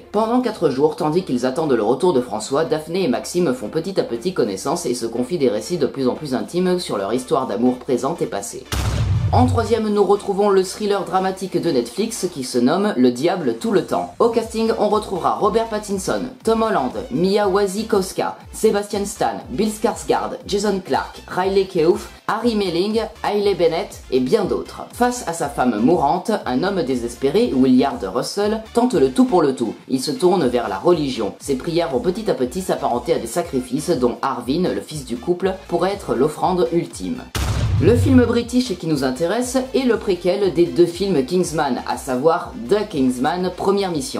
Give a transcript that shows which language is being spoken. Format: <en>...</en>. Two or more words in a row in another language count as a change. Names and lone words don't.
<fr>Pendant 4 jours, tandis qu'ils attendent le retour de François, Daphné et Maxime font petit à petit connaissance et se confient des récits de plus en plus intimes sur leur histoire d'amour présente et passée. En troisième, nous retrouvons le thriller dramatique de Netflix qui se nomme Le Diable tout le temps. Au casting, on retrouvera Robert Pattinson, Tom Holland, Mia Wasikowska, Sebastian Stan, Bill Skarsgård, Jason Clarke, Riley Keough, Harry Melling, Hailey Bennett et bien d'autres. Face à sa femme mourante, un homme désespéré, Willard Russell, tente le tout pour le tout. Il se tourne vers la religion. Ses prières vont petit à petit s'apparenter à des sacrifices dont Arvin, le fils du couple, pourrait être l'offrande ultime. Le film british qui nous intéresse est le préquel des 2 films Kingsman, à savoir The Kingsman Première Mission.</fr>